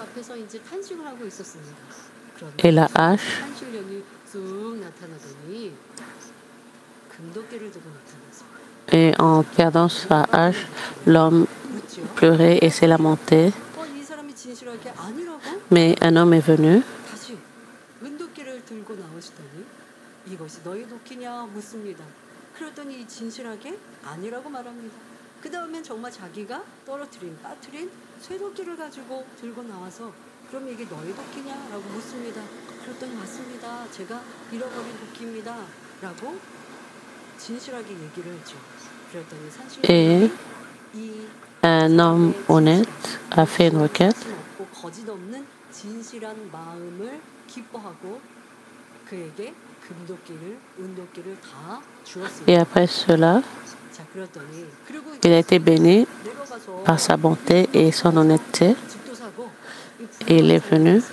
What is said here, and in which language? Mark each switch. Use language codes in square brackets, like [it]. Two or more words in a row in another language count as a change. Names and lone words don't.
[fr] Et la hache et en perdant sa hache, l'homme pleurait et s'est lamenté. Mais un homme est venu [ko] 그럼 이게 너희 도끼냐라고 묻습니다. 그랬더니 맞습니다. 제가 잃어버린 도끼입니다. 라고 진실하게 얘기를 했죠. 그랬더니 [fr] et un homme honnête a fait une requête. [ko] 거짓 없는 진실한 마음을 기뻐하고 그에게 금도끼를 은도끼를 다 주었습니다. [fr] Et après cela, [ko] 자, 그랬더니 그리고 [fr] il a été béni par sa bonté et son honnêteté. Et il est venu.